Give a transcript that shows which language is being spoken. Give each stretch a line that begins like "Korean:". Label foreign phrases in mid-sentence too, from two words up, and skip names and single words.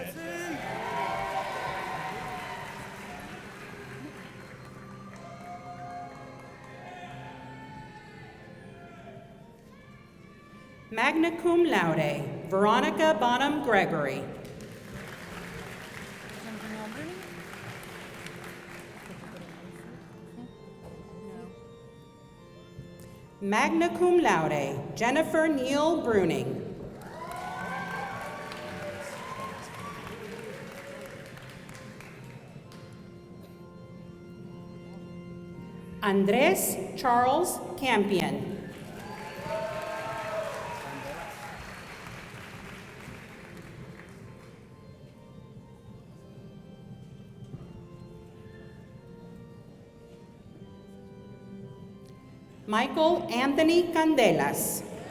Latin: Magna Cum Laude, Veronica Bonham Gregory. Magna Cum Laude,
English: Jennifer Neal Bruning. Andres Charles Campion. Michael Anthony Candelas.